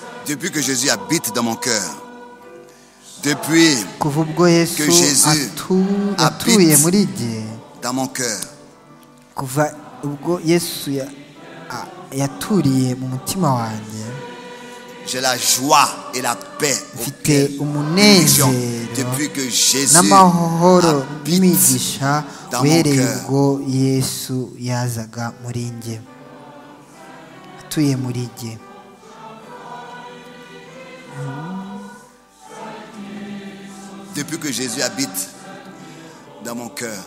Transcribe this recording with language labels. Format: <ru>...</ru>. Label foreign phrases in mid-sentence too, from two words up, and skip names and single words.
<fr>Depuis que Jésus habite dans mon cœur, depuis</fr> <rw>kuva ubwo yesu</rw> <fr>que Jésus</fr> <rw>atuye muri jye,</rw> <fr>dans mon cœur,</fr> <rw>kuva ubwo yesu yaturiye mu mutima wanjye,</rw> <fr>j'ai la joie et la paix</fr> <rw>mfite umunezero</rw> <fr>depuis que Jésus</fr> <rw>n'amahoro</rw> <fr>habite</fr> <rw>n'imigisha</rw> <fr>dans mon</fr> <rw>uhereye</rw> <fr>cœur.</fr> <rw>ubwo yesu yazaga muri njye, atuye muri jye.</rw> <fr>Depuis que Jésus habite dans mon cœur,</fr>